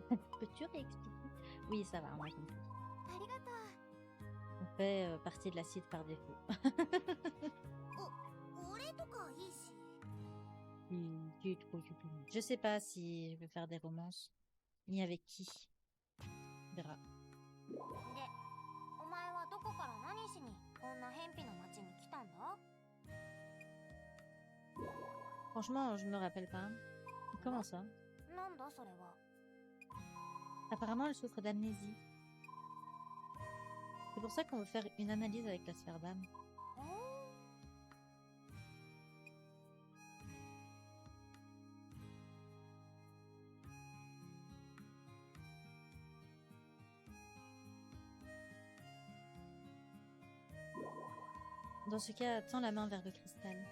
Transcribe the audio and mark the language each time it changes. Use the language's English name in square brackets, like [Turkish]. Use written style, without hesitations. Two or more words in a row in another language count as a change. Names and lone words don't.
[French] Peux-tu réexpliquer? Oui, ça va, on a compris. On fait partie de l'acide par défaut. Ok. Tu es trop occupé. Je sais pas si je vais faire des romances, ni avec qui. On verra. [Japanese] で、お前はどこから何しにこんな偏僻な町に来たんだ？ [French] Franchement, je me rappelle pas. Comment ça? [Japanese] なんだそれは。 [French] Apparemment, elle souffre d'amnésie. C'est pour ça qu'on veut faire une analyse avec la sphère d'âme. ほー Dans ce cas, tends la main vers le cristal.